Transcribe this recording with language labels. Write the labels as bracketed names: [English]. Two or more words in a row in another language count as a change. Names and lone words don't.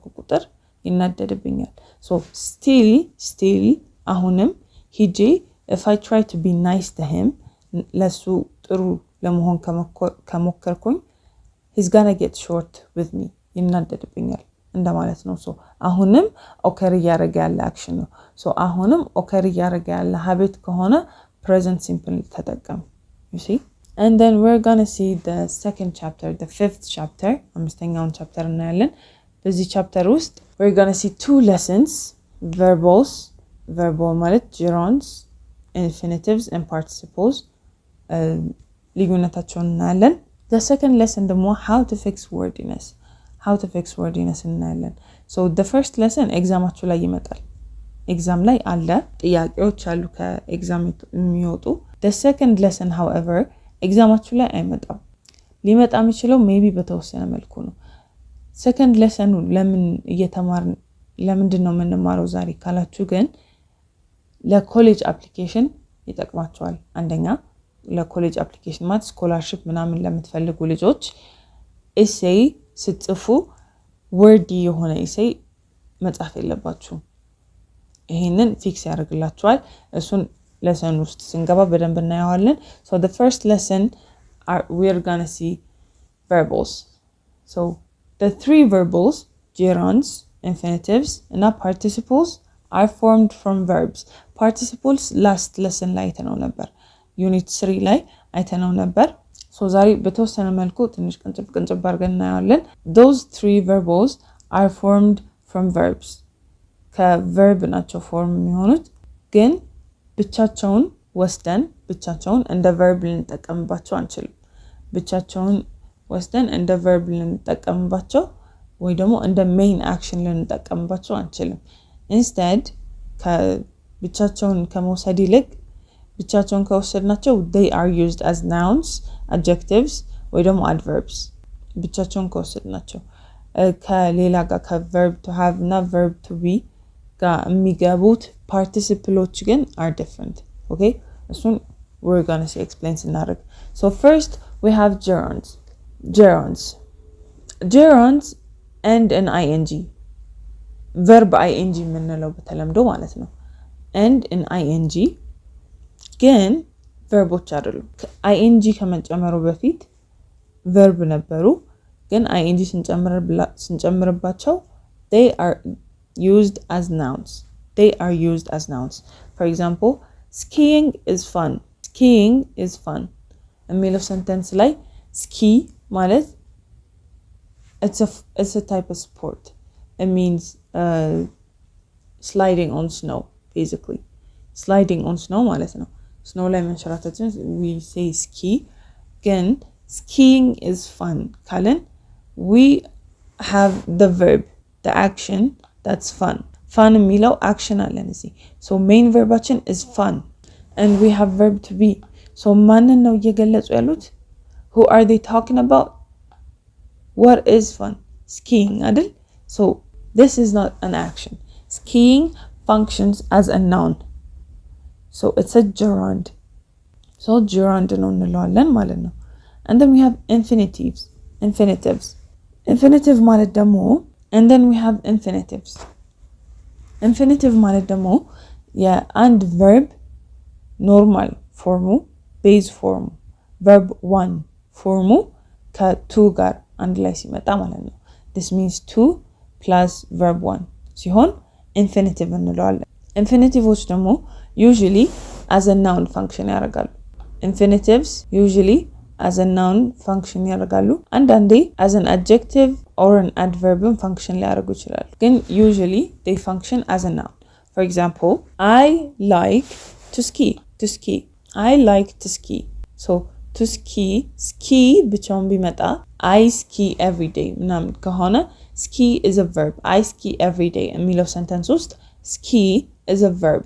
[Amharic] ቁጥር ይናደድብኛል [English] so still [Amharic] አሁንም ሂጄ [English] if I try to be nice to him [Amharic] ለሱ ጥሩ ለመሆን ከመከርኩኝ [English] he's gonna get short with me [Amharic] ይናደድብኛል እንደማለት ነው so አሁንም occur ያደረገ ያለ action ነው so አሁንም [English] occur [Amharic] ያደረገ ያለ [English] habit ከሆነ present simple ተጠቀም you see and then we're gonna see the second chapter the fifth chapter [Amharic] አምስተኛውን chapter እናያለን በዚህ chapter ውስጥ [English] we're gonna see two lessons verbal ማለት gerunds infinitives and participles [Amharic] ልዩነታቸውን እናያለን [English] the second lesson ደግሞ how to fix wordiness [Amharic] እናያለን [English] so the first lesson [Amharic] ኤግዛማችሁ ላይ ይመጣል ኤግዛም ላይ አለ ጥያቄዎች አሉ ከኤግዛም የሚወጡ [English] the second lesson however [Amharic] ኤግዛማችሁ ላይ አይመጣም ሊመጣ የሚችለው maybe በተወሰነ መልኩ ነው [English] second lesson [Amharic] ለምንድን ነው የምንማረው ዛሬ ካላችሁ ግን ለኮሌጅ አፕሊኬሽን ይጠቅማችኋል አንደኛ ለኮሌጅ አፕሊኬሽን ማለት ስኮላርሺፕ ምናምን ለምትፈልጉ ልጆች ኤሴይ ስትጽፉ ወርዲ የሆነ ኤሴይ መጻፍ የለባችሁ ይሄንን ፊክስ ያደርግላችኋል እሱን lesson ውስጥ ስንገባ በደንብ እናያለን [English] so the first lesson we're going to see verbals so the three verbals gerunds infinitives and participles are formed from verbs participles last lesson [Amharic] ላይ አይተነው ነበር unit 3 ላይ አይተነው ነበር so ዛሬ በተወሰነ መልኩ ትንሽ ቅንጭብ አድርገን እናያለን [English] those three verbals are formed from verbs [Amharic] ከverb ናቸው ፎርም የሚሆኑት ግን ብቻቸውን እንደ verb ልንጠቀምባቸው አንችልም ብቻቸውን ወስደን እንደ verb ልንጠቀምባቸው ወይ ደግሞ እንደ [English] main action [Amharic] ልንጠቀምባቸው አንችልም instead ብቻቸውን ከመውሰድ ይልቅ ብቻቸውን ከወሰድናቸው [English] they are used as nouns adjectives [Amharic] ወይ ደግሞ adverbs ብቻቸውን ከወሰድናቸው ከሌላ ጋር ከ [English] verb to have [Amharic] እና [English] verb to be [Amharic] ጋር የሚገቡት participles ግን [English] are different okay soon we're going to see explain [Amharic] ስናደርግ [English] so first we have gerunds and an ing verb ing [Amharic] የምንለው በተለምዶ ማለት ነው። [English] and in ing [Amharic] ግን ቨርቦች አይደሉም። ing ከመጨመሩ በፊት verb ነበሩ፣ ግን ing ስንጨምርባቸው [English] they are used as nouns. They are used as nouns. For example, skiing is fun. Skiing is fun. [Amharic] የሚለው sentence ላይ ski ማለት [English] it's a type of sport. It means sliding on snow, basically. Sliding on snow [Amharic] ማለት ነው። [English] snow [Amharic] ላይ መንሸራተትን [English] we say ski. ግን skiing is fun ካልን we have the verb, the action that's fun. Fun [Amharic] የሚለው action አለን እዚህ. [English] So main verbaችን is fun and we have verb to be. [Amharic] So ማንን ነው እየገለጹ ያሉት? [English] Who are they talking about? What is fun? Skiing አይደል? So this is not an action. Skiing functions as a noun. So it's a gerund. So gerund [Amharic] ነው እንለዋለን ማለት ነው. [English] And then we have infinitives. Infinitive [Amharic] ማለት ደግሞ [English] and then we have infinitives. [Amharic] Infinitive ማለት ደግሞ የአንድ verb normal ፎርሙ ቤዝ ፎርሙ [English] verb 1 [Amharic] ፎርሙ ከ2 ጋር አንድ ላይ ሲመጣ ማለት ነው። [English] this means 2 plus verb 1 [Amharic] ሲሆን infinitive እንለዋለን። ኢንፊኒቲቮች ደግሞ [English] usually as a noun [Amharic] function ያደርጋሉ። [English] infinitives usually as a noun [Amharic] function ያደርጋሉ። አንዳንዴ [English] as an adjective or an adverb [Amharic] function ሊያደርጉ ይችላሉ። ግን [English] usually they function as a noun. For example, I like to ski. I like to ski. So to ski [Amharic] ብቻውን ቢመጣ [English] I ski every day [Amharic] ምናምን ከሆነ [English] ski is a verb. I ski every day [Amharic] የሚለው sentence ውስጥ [English] ski is a verb.